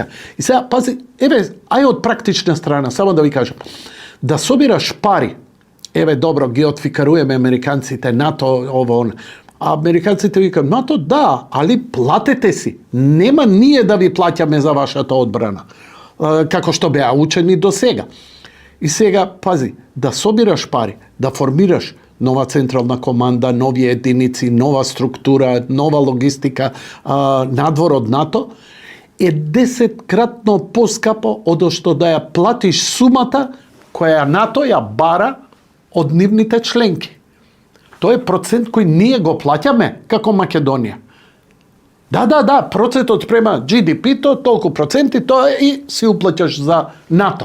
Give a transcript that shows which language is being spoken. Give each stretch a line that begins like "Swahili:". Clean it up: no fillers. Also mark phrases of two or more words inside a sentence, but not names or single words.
Macedonian: И сега, пази, ај од практична страна, само да ви кажам, да собираш пари, добро, ги отфикаруеме американците, НАТО, ово, он. А американците викаат, НАТО, да, али платете си. Нема ние да ви плаќаме за вашата одбрана, како што беа учени до сега. И сега, пази, да собираш пари, да формираш нова централна команда, нови единици, нова структура, нова логистика, надвор од НАТО, е 10-кратно поскапо одо што да ја платиш сумата која НАТО ја бара од нивните членки. Тоа е процент кој ние го плаќаме како Македонија. Да, процентот спрема GDP-то, толку проценти, тоа и си уплаќаш за НАТО.